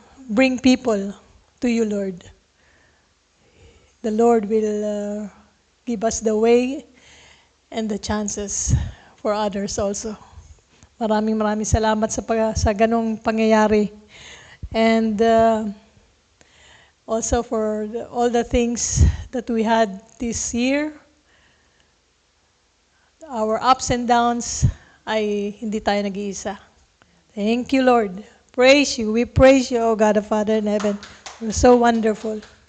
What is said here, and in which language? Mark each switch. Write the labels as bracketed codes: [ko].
[en] Bring people to you, Lord. The Lord will give us the way and the chances for others also. [tl] Maraming salamat sa ganong pangyayari. [en] And also for all the things that we had this year, our ups and downs, [tl] ay hindi tayo nag-iisa. [en] Thank you, Lord. Praise you. We praise you, O God the Father in heaven. You're so wonderful.